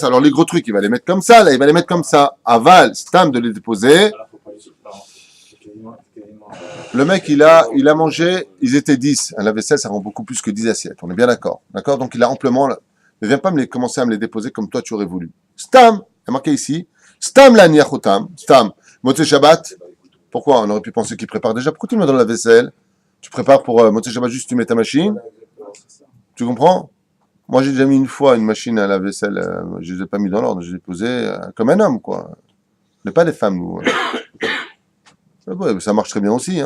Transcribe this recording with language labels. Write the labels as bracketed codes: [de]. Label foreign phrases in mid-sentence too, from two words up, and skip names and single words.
[fr] Alors les gros trucs, il va les mettre comme ça, là, il va les mettre comme ça. [he] אבל סתם [fr] de les déposer. Le mec, il a mangé, ils étaient 10. Un lave-vaisselle, ça rend beaucoup plus que 10 assiettes. On est bien d'accord. D'accord? Donc il a amplement. Ne viens pas commencer à me les déposer comme toi tu aurais voulu. Stam, il y a marqué ici. [he] סתם לא ניחותם. [fr] Stam. [he] מוצאי שבת. [fr] Pourquoi? On aurait pu penser qu'il prépare déjà. Pourquoi tu le mets dans la vaisselle? Tu prépares pour [he] מוצאי שבת, [fr] juste tu mets ta machine. Tu comprends? Moi, j'ai déjà mis une fois une machine à la vaisselle. Je ne les ai pas mis dans l'ordre. Je les ai posés comme un homme, quoi. n'est pas les femmes, nous. Ouais, ça marche très bien aussi.